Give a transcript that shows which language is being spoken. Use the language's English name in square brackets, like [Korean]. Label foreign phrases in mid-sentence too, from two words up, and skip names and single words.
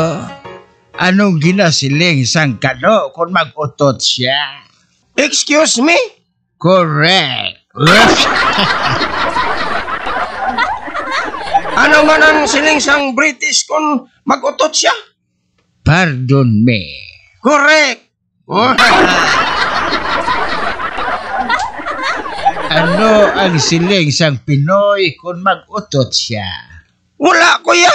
[Hiligaynon] anong ginasiling sang kano kung mag-utot siya? [English] Excuse me? Correct. [Hiligaynon] Ano man ang siling sang British kung mag-utot siya? [English] Pardon me. Correct. [Hiligaynon] Ano ang siling sang Pinoy kung mag-utot siya? Wala, kuya.